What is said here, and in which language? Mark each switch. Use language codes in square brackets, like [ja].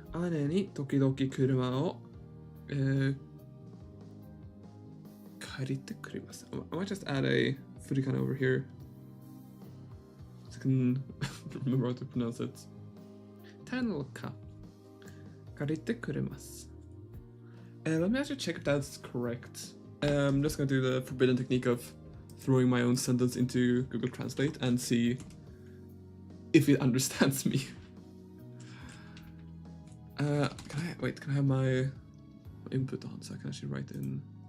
[ja] 姉に時々車を借りてくれます。 [en] I might just add a furikana over here so I can remember how to pronounce it. [ja] たのか借りてくれます。 [en] Let me actually check if that's correct. I'm just gonna do the forbidden technique of throwing my own sentence into Google Translate and see if it understands me. Can I have my input on so I can actually write in.